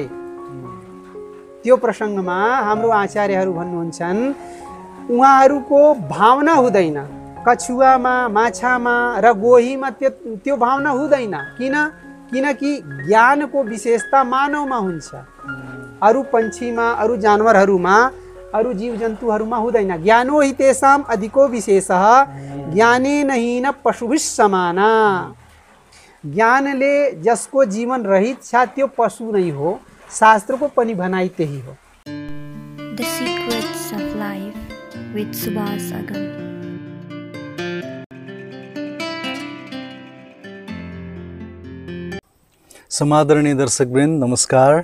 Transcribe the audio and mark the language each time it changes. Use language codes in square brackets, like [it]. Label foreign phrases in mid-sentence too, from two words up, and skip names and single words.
[ne] त्यो प्रसङ्गमा हाम्रो आचार्यहरू भन्नुहुन्छन् उहाँहरूको भावना हुँदैन। कछुवामा, माछामा र गोहीमा त्यो भावना हुँदैन। किनकि ज्ञानको विशेषता मानवमा हुन्छ, अरू पन्छीमा, अरू जानवरहरूमा, अरू जीव जन्तुहरूमा हुँदैन। [sa] ज्ञानो हि तेषाम् अधिको विशेषः ज्ञानेन हीन पशुभिः समाना। [ne] ज्ञानले जसको जीवन रहित छ त्यो पशु नै हो। शास्त्रको पनि भनाइ त्यही हो। The Secrets of Life with Subhas Agam. समादरणीय दर्शकवृन्द, नमस्कार।